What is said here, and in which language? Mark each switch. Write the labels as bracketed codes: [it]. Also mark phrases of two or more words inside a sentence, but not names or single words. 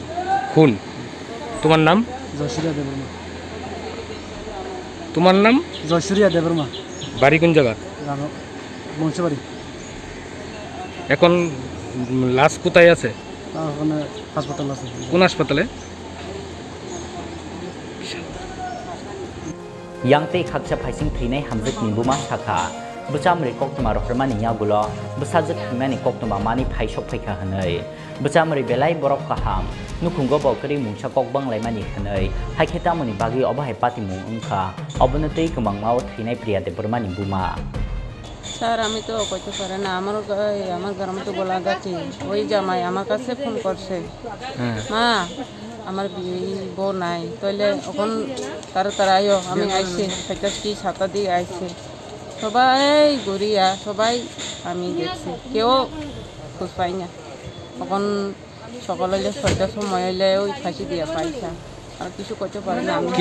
[bn] খুন তোমার নাম জয়সূর্যা দেববর্মা তোমার নাম জয়সূর্যা দেববর্মা বাড়ি কোন জায়গা বংশবাড়ি এখন লাশ কোথায় আছে ওখানে হাসপাতাল আছে কোন হাসপাতালে [trp] Yangtei khakcha phaising theinai hamjakni buma shakha bchamri koktoma rohrmani yagulo bsajak thimani koktoma mani phaisok phaikha hanai bchamri belai borok kaham nukhungo bokri mungsa kokbang laimani hanai haiketa moni bagi obahai pati mung ungkha obonatei kemangmao theinai priya debormani buma [bn] স্যার আমি তো কইতে পারে না আমার গ্রামে তো বলা যাচ্ছে ওই জামাই আমার কাছে ফোন করছে মা আমার বউ নাই তাহলে এখন তারা আইও আমি আইছে সেটা কি 7টা দিকে আইছে সবাই গড়িয়া সবাই আমি দেখছি কেউ খোঁজ পাই না এখন সকালে 6টার সময় এলে ওই ফাঁসি দিয়া পাইছা আর কিছু করতে পারে না আমি